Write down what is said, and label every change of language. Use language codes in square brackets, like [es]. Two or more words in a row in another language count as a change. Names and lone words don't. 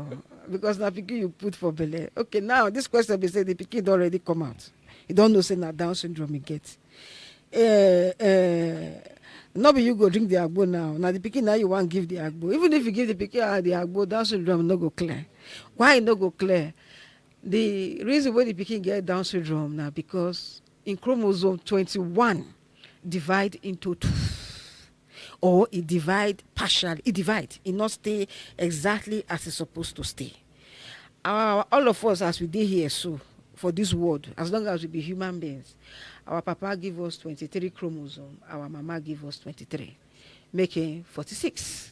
[pcm] Because na pikin you put for belle. Okay, now this question be say the pikin don already come out. You don't know say na Down syndrome you get. No be you go drink the agbo now. Now the pikin now you want give the agbo. Even if you give the pikin the agbo, Down syndrome no go clear. Why e no go clear? The reason why the pikin get Down syndrome now because in chromosome 21 divide into 2. Or it divide partially. It divide. It not stay exactly as it's supposed to stay. All of us as we did here so for this world, as long as we be human beings, our papa give us 23 chromosomes, our mama give us 23, making 46.